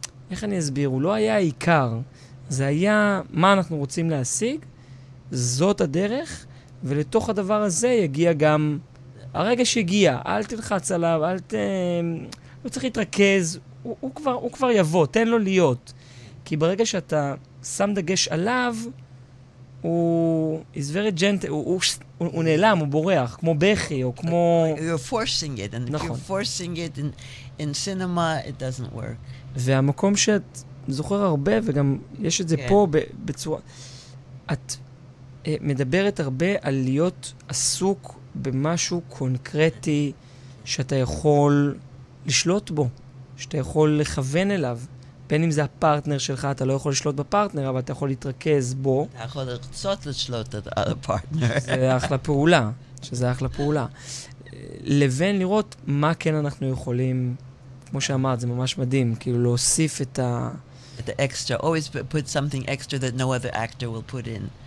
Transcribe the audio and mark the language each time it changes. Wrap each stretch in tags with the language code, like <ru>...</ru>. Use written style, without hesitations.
<he>איך אני אסביר, הוא לא היה העיקר, זה היה מה אנחנו רוצים להשיג, זאת הדרך, ולתוך הדבר הזה יגיע גם, הרגש הגיע, אל תלחץ עליו, לא צריך להתרכז, הוא כבר יבוא, תן לו להיות. כי ברגע שאתה שם דגש עליו, הוא</he> <en>is very gentle,</en> <he>הוא נעלם, הוא בורח, כמו בכי, או כמו...</he> <en>You're forcing it, and if you're forcing it in cinema, it doesn't work.</en> <he>והמקום שאת זוכר הרבה, וגם יש את זה פה בצורה... את מדברת הרבה על להיות עסוק במשהו קונקרטי, שאתה יכול לשלוט בו, שאתה יכול לכוון אליו. בין אם זה הפרטנר שלך, אתה לא יכול לשלוט בפרטנר, אבל אתה יכול להתרכז בו. אתה יכול לרצות לשלוט את הפרטנר. זה אחלה פעולה, שזה אחלה פעולה. לבין לראות מה כן אנחנו יכולים, כמו שאמרת, זה ממש מדהים, כאילו להוסיף את ה...</he> <en>The extra, always put something extra that no other actor will put in.</en>